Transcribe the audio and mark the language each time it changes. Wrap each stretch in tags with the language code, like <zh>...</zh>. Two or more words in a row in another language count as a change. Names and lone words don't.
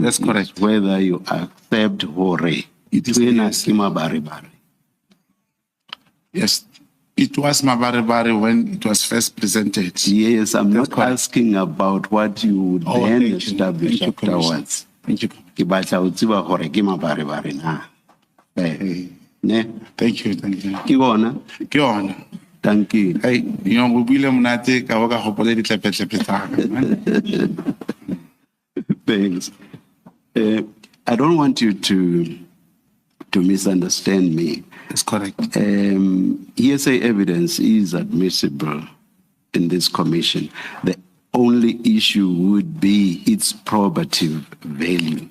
<en>That's correct. is whether you accept hore. It is</en> <st>mabaribari.</st> <en>Yes, it was mabaribari when it was first presented. Yes, I'm That's not correct. asking about what you would then thank you. establish Thank you, afterwards. Thank you.</en> <st>Ke batla ho tseba hore ke mabaribari na. Ne?</st> <en>Thank you.</en> <st>Ke bona? Ke yona.</st> <en>Thank you.</en> <tn>Hey, go buile monate ka go ka gopola ditlepetle tsa ka.</tn> <en>Thanks. I don't want you to misunderstand me. That's correct. Hearsay evidence is admissible in this commission. The only issue would be its probative value.</en>